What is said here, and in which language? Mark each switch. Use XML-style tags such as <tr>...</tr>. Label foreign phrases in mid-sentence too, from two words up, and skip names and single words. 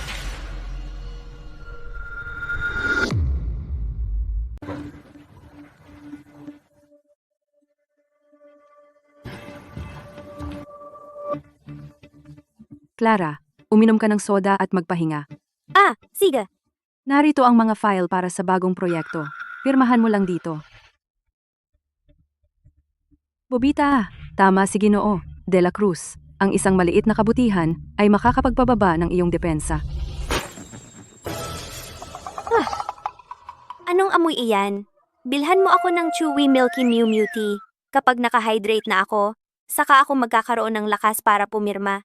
<tl>Clara, uminom ka ng soda at magpahinga. Sige. Narito ang mga file para sa bagong proyekto. Pirmahan mo lang dito. Bobita, tama si Ginoo de la Cruz. Ang isang maliit na kabutihan ay makakapagpababa ng iyong depensa. Anong amoy iyan? Bilhan mo ako ng Chewy Milky Mew Mew Tea. Kapag nakahydrate na ako, saka ako magkakaroon ng lakas para pumirma.</tl>